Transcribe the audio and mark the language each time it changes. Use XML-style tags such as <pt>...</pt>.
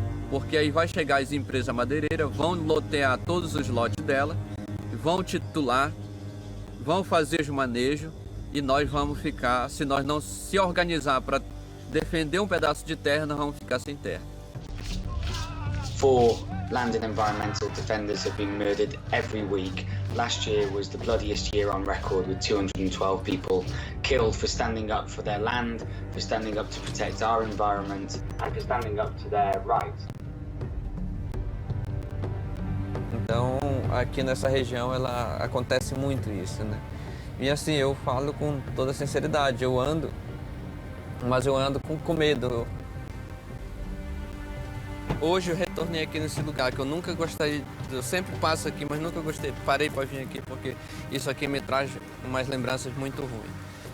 <pt>Porque aí vai chegar as empresas madeireiras, vão lotear todos os lotes dela, vão titular, vão fazer os manejos e nós vamos ficar, se nós não se organizar para defender um pedaço de terra, nós vamos ficar sem terra.</pt> <en>4 land and environmental defenders have been murdered every week. Last year was the bloodiest year on record, with 212 people killed for standing up for their land, for standing up to protect our environment, and for standing up to their rights.</en> <pt>Então, aqui nessa região, ela acontece muito isso, né? E assim, eu falo com toda sinceridade, eu ando, mas eu ando com medo. Hoje eu retornei aqui nesse lugar que eu nunca gostei, eu sempre passo aqui, mas nunca gostei, parei para vir aqui porque isso aqui me traz umas lembranças muito ruins.</pt>